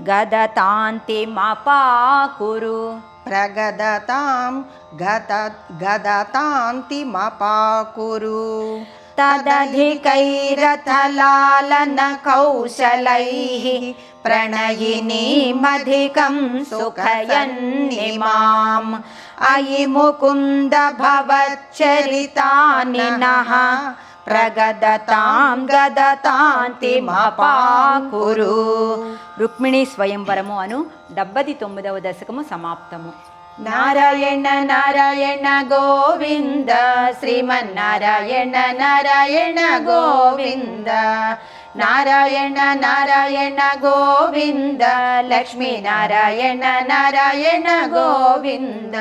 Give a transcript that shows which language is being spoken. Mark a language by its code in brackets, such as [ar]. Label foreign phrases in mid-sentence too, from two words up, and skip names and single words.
[sa] गदतान्तिमपाकुरु तदधिकैरथलालनकौशलैः प्रणयिनीमधिकं सुखयन्निमाम् अयि मुकुन्द भवच्चरितानि नः प्रगदतां गदतान्तिमपाकुरु. [te] రుక్మిణీ స్వయంవరము అను 79వ దశకము సమాప్తము. నారాయణ నారాయణ గోవింద శ్రీమన్నారాయణ నారాయణ గోవింద నారాయణ నారాయణ గోవింద లక్ష్మీ నారాయణ నారాయణ గోవింద.